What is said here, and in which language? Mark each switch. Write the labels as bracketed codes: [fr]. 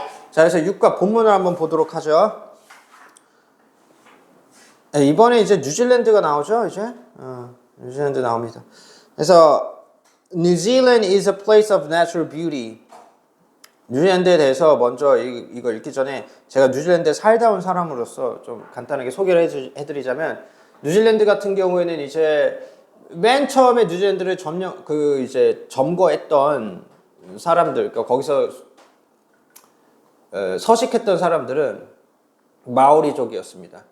[ko] 자, 그래서 육과 본문을 한번 보도록 하죠. 네, 이번에 이제 뉴질랜드가 나오죠, 이제. 뉴질랜드 나옵니다. 그래서 [en] New Zealand is a place of natural beauty. [ko] 뉴질랜드에 대해서 먼저 이거 읽기 전에 제가 뉴질랜드에 살다 온 사람으로서 좀 간단하게 소개를 해드리자면 뉴질랜드 같은 경우에는 이제 맨 처음에 뉴질랜드를 이제 점거했던 사람들, 그러니까 거기서 서식했던 사람들은 마오리족이었습니다.